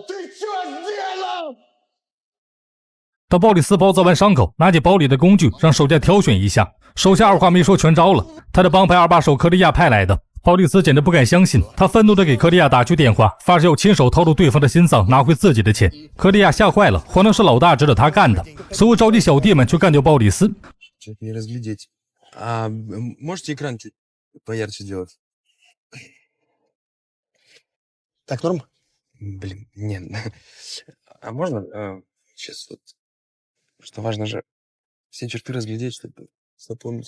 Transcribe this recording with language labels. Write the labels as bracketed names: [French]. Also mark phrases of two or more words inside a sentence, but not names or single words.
[Russian] Ты что сделал? [Chinese] 当鲍里斯包扎完伤口，拿起包里的工具让手下挑选一下。手下二话没说全招了，他的帮派二把手克利亚派来的。鲍里斯简直不敢相信，他愤怒地给克利亚打去电话，发誓要亲手掏出对方的心脏，拿回自己的钱。克利亚吓坏了，慌张是老大指着他干的，所有召集小弟们去干掉鲍里斯。 [Russian] Что-то не разглядеть. Можете экран чуть поярче сделать? Так, норм? Блин, нет. А можно сейчас вот, что важно же все черты разглядеть, чтобы запомнить.